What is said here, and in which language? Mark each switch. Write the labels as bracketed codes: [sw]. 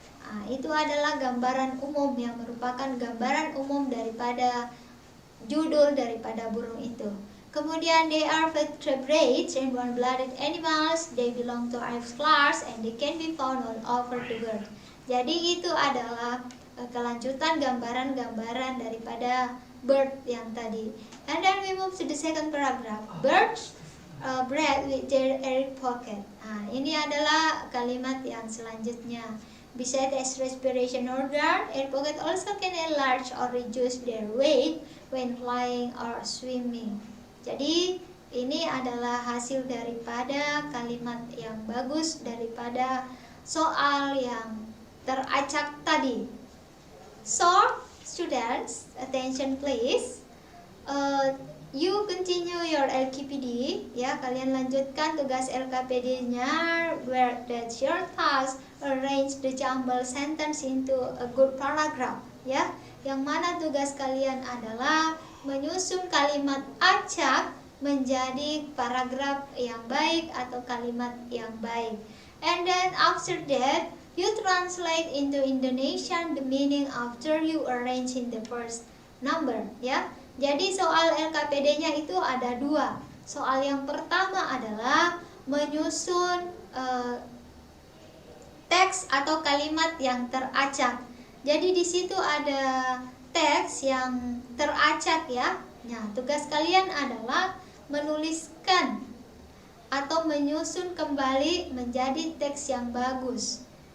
[id] Nah, itu adalah gambaran umum yang merupakan gambaran umum daripada judul daripada burung itu. [en] Kemudian they are vertebrates and warm-blooded animals. They belong to F class and they can be found all over the world. [id] Jadi itu adalah kelanjutan gambaran-gambaran daripada bird yang tadi. [en] And then we move to the second paragraph. Birds breathe with their air pocket. [id] Nah, ini adalah kalimat yang selanjutnya. [en] Besides respiration organ, air pocket also can enlarge or reduce their weight when flying or swimming. [id] Jadi ini adalah hasil daripada kalimat yang bagus daripada soal yang teracak tadi. [en] So, students, attention please. You continue your LKPD, ya, [id] kalian lanjutkan tugas LKPD-nya, [en] where that's your task, arrange the jumbled sentence into a good paragraph, ya. [id] Yang mana tugas kalian adalah menyusun kalimat acak menjadi paragraf yang baik atau kalimat yang baik. [en] And then after that, you translate into Indonesian the meaning after you arrange in the first number, ya. [id] Jadi soal LKPD-nya itu ada dua. Soal yang pertama adalah menyusun teks atau kalimat yang teracak. Jadi di situ ada teks yang teracak, ya. Nah, tugas kalian adalah menuliskan atau menyusun kembali menjadi teks yang bagus.